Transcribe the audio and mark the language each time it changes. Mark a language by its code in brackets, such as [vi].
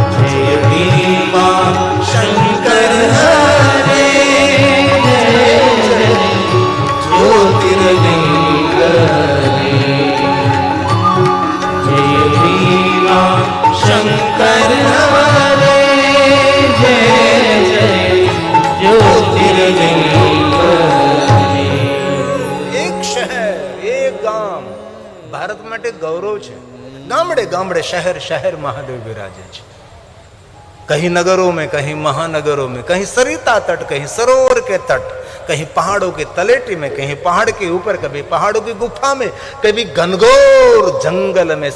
[hi] जय भीमा शंकर हरे जय जय ज्योतिर्लिंग हरे जय भीमा शंकर हरे जय जय ज्योतिर्लिंग हरे [gu] એક શહેર, એક ગામ ભારત માટે ગૌરવ છે. ગામડે ગામડે શહેર શહેર મહાદેવ વિરાજે છે. [hi] कहीं नगरों में, कहीं महानगरों में, कहीं सरिता तट, कहीं सरोवर के तट, कहीं पहाड़ों की तलेटी में, कहीं पहाड़ के ऊपर, कभी पहाड़ों की गुफा में, कभी घनघोर जंगल में.